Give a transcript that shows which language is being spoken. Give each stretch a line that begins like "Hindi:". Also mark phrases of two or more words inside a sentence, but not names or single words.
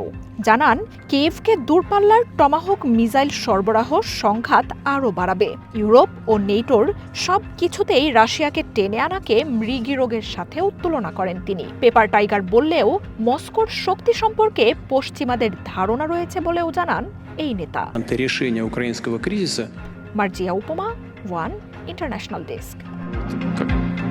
Bangla: জানান, কিয়েভকে দূরপাল্লার টমাহক মিসাইল সরবরাহ সংঘাত আরও বাড়াবে। ইউরোপ ও নেটোর সব কিছুতেই রাশিয়াকে টেনে আনাকে মৃগীরোগের সাথেও তুলনা করেন তিনি।
English: paper tiger
Bangla: বললেও মস্কোর শক্তি সম্পর্কে পশ্চিমাদের ধারণা রয়েছে বলেও জানান এই নেতা।
Russian: Антирешение украинского кризиса.
Bangla: মার্জিয়া উপমা, ওয়ান ইন্টারন্যাশনাল ডেস্ক।
Russian: Как